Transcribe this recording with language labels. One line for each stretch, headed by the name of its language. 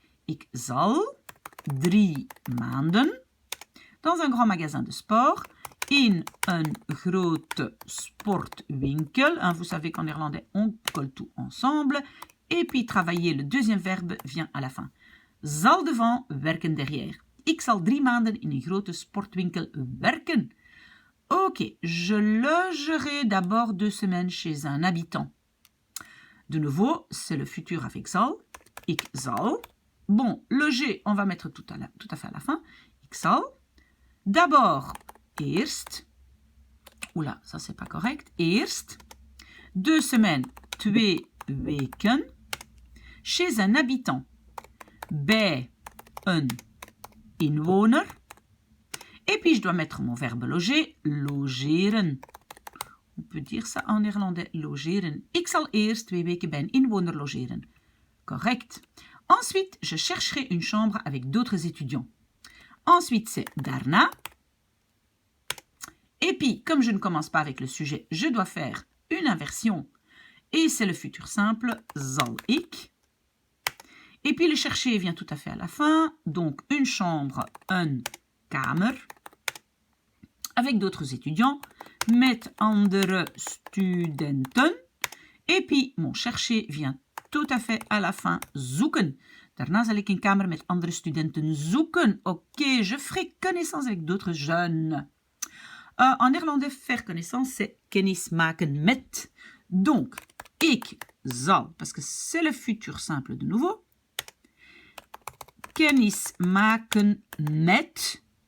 Dutch: Ik zal 3 maanden
French: dans un grand magasin de sport
Dutch: in een grote sportwinkel.
French: Hein, vous savez qu'en néerlandais, on colle tout ensemble. Et puis, travailler, le deuxième verbe vient à la fin. Zal devant, werken derrière.
Dutch: Ik zal 3 maanden in een grote sportwinkel werken.
French: Ok, je logerai d'abord 2 semaines chez un habitant. De nouveau, c'est le futur avec zal.
Dutch: Ik zal.
French: Bon, loger, on va mettre tout à fait à la fin.
Dutch: Ik zal.
French: D'abord, eerst. Oula, ça c'est pas correct. Eerst. 2 semaines, 2 weken. Chez un habitant.
Dutch: Bij een inwoner.
French: Et puis, je dois mettre mon verbe loger, logeren. On peut dire ça en néerlandais,
Dutch: logeren. Ik zal eerst 2 weken bij een inwoner logeren.
French: Correct. Ensuite, je chercherai une chambre avec d'autres étudiants. Ensuite, c'est daarna. Et puis, comme je ne commence pas avec le sujet, je dois faire une inversion. Et c'est le futur simple,
Dutch: zal ik.
French: Et puis, le chercher vient tout à fait à la fin. Donc, une chambre,
Dutch: een kamer.
French: Avec d'autres étudiants.
Dutch: Met andere studenten.
French: Et puis, mon chercher vient tout à fait à la fin, zoeken.
Dutch: Daarna zal ik een kamer met andere studenten zoeken.
French: Ok, je ferai connaissance avec d'autres jeunes. En néerlandais, faire connaissance, c'est
Dutch: kennis maken met.
French: Donc,
Dutch: ik zal,
French: parce que c'est le futur simple de nouveau.
Dutch: Kennis maken met.